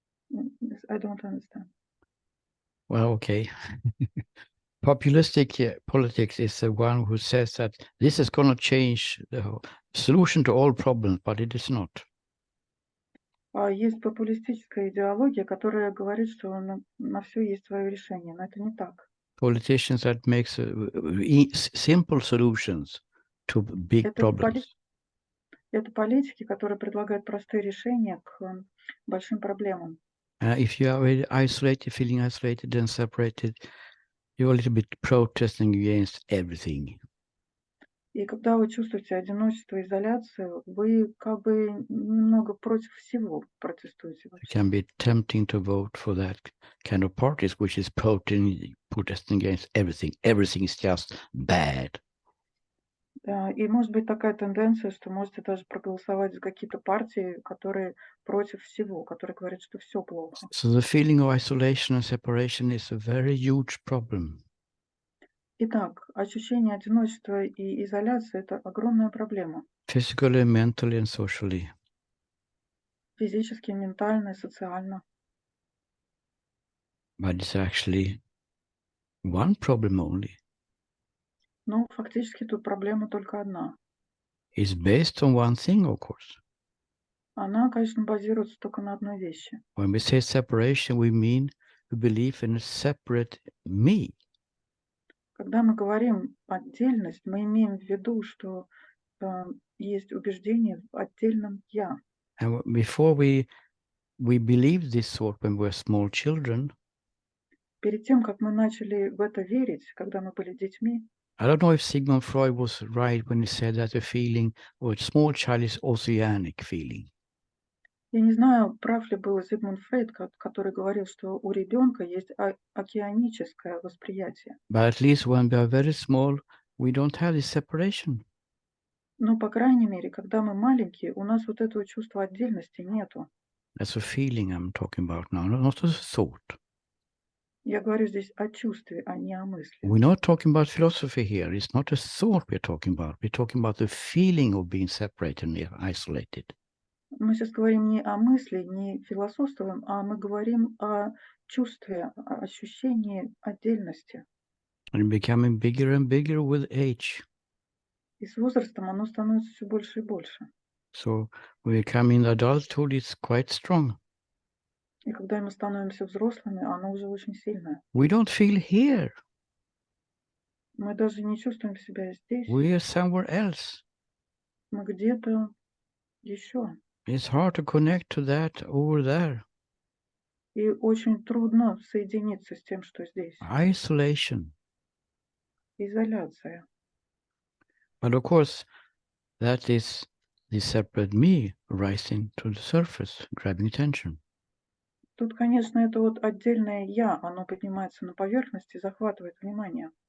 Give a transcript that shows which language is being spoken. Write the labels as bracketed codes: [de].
[en] This I don't understand. Well, okay. Populistic politics is the one who says that this is going to change the solution to all problems, but it is not. [ru] Есть популистическая идеология, которая говорит, что на все есть свое решение, но это не так. [en] Politicians that makes simple solutions to big problems. [ru] Это политики, которые предлагают простые решения к большим проблемам. [en] If you are very isolated, feeling isolated and separated, you're a little bit protesting against everything. [ru] И когда вы чувствуете одиночество, изоляцию, вы как бы немного против всего протестуете. [en] It can be tempting to vote for that kind of parties, which is protesting against everything. Everything is just bad. [ru] И может быть такая тенденция, что можете даже проголосовать за какие-то партии, которые против всего, которые говорят, что все плохо. [en] So the feeling of isolation and separation is a very huge problem. [ru] Итак, ощущение одиночества и изоляции – это огромная проблема. [en] Physically, mentally, and socially. [ru] Физически, ментально, социально. [en] But it's actually one problem only. [ru] Но фактически тут проблема только одна. [en] It's based on one thing, of course. [ru] Она, конечно, базируется только на одной вещи. [en] When we say separation, we mean we believe in a separate me. [ru] Когда мы говорим отдельность, мы имеем в виду, что есть убеждение в отдельном «я». [en] And before we believed this sort when we were small children, [ru] Перед тем, как мы начали в это верить, когда мы были детьми, [en] I don't know if Sigmund Freud was right when he said that the feeling of a small child is oceanic feeling. [ru] я не знаю, прав ли был Зигмунд Фрейд, который говорил, что у ребенка есть океаническое восприятие. [en] But at least when we are very small, we don't have this separation. [ru] Но, по крайней мере, когда мы маленькие, у нас вот этого чувства отдельности нету. [en] That's a feeling I'm talking about now, not a thought. [ru] Я говорю здесь о чувстве, а не о мысли. [en] We're not talking about philosophy here. It's not a thought we're talking about. We're talking about the feeling of being separated and isolated. [ru] Мы сейчас говорим не о мысли, не философствуем, а мы говорим о чувстве, о ощущении отдельности. [en] And becoming bigger and bigger with age. [ru] И с возрастом оно становится все больше и больше. [en] So when we come in adulthood, it's quite strong. [ru] И когда мы становимся взрослыми, оно уже очень сильное. [en] We don't feel here. [ru] Мы даже не чувствуем себя здесь. [en] We are somewhere else. [ru] Мы где-то еще. [en] It's hard to connect to that over there. [ru] И очень трудно соединиться с тем, что здесь. [en] Isolation. [ru] Изоляция. [en] But of course, that is the separate me rising to the surface, grabbing attention. [ru] Тут, конечно, это вот отдельное «я», оно поднимается на поверхность и захватывает внимание.